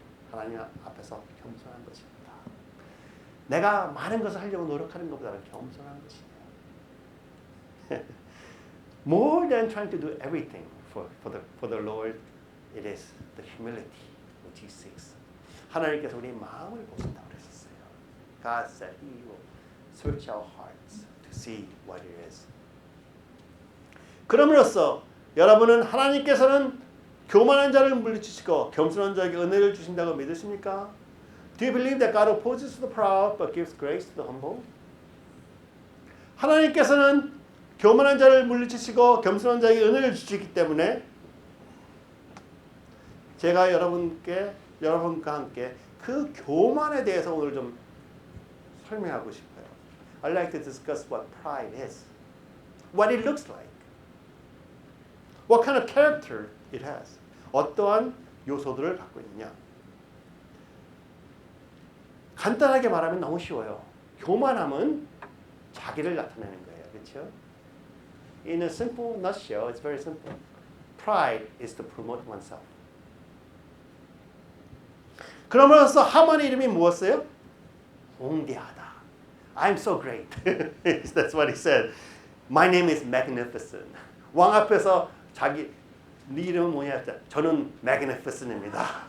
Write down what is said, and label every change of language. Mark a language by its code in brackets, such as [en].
[ko] 하나님 앞에서 겸손한 것입니다. 내가 많은 것을 하려고 노력하는 것보다는 겸손한 것이에요. [en] More than trying to do everything for the Lord, it is the humility which He seeks. [ko] 하나님께서 우리 마음을 보신다고 그랬었어요. [en] God said He will search our hearts to see what it is. [ko] 그럼으로써 여러분은 하나님께서는 교만한 자를 물리치시고 겸손한 자에게 은혜를 주신다고 믿으십니까? [en] Do you believe that God opposes the proud but gives grace to the humble? [ko] 하나님께서는 교만한 자를 물리치시고 겸손한 자에게 은혜를 주시기 때문에 제가 여러분과 함께 그 교만에 대해서 오늘 좀 설명하고 싶어요. [en] I'd like to discuss what pride is, what it looks like, what kind of character it has, [ko] 어떠한 요소들을 갖고 있느냐. 간단하게 말하면 너무 쉬워요. 교만함은 자기를 나타내는 거예요. 그렇죠? [en] In a simple nutshell, it's very simple. Pride is to promote oneself. [ko] 그러면서 하만의 이름이 무엇이에요? 홍대하다. [en] I'm so great. That's what he said. My name is magnificent. [ko] 왕 앞에서 자기 네 이름은 뭐냐? 저는 magnificent입니다.